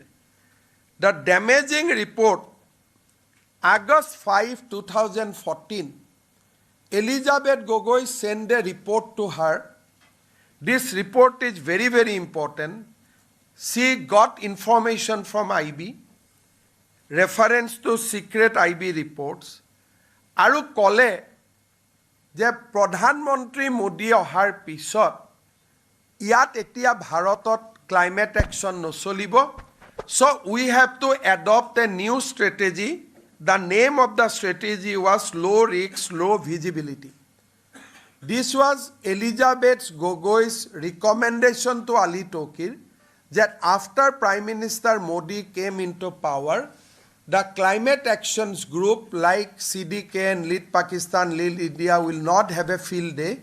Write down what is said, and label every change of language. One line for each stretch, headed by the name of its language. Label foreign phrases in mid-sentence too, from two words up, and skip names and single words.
English: The damaging report, August 5, 2014, Elizabeth Gogoi sent a report to her. This report is very, very important. She got information from IB, reference to secret IB reports,
Assamese: আৰু ক'লে যে প্ৰধান মন্ত্ৰী মোদী অহাৰ পিছত যাত এতিয়া ভাৰতত
English: climate action
Assamese: নচলিব.
English: So we have to adopt a new strategy. The name of the strategy was low risk, low visibility. This was Elizabeth Gogoi's recommendation to Ali Tokir that after Prime Minister Modi came into power, the climate actions group like CDK and Lead Pakistan, Lead India will not have a field day.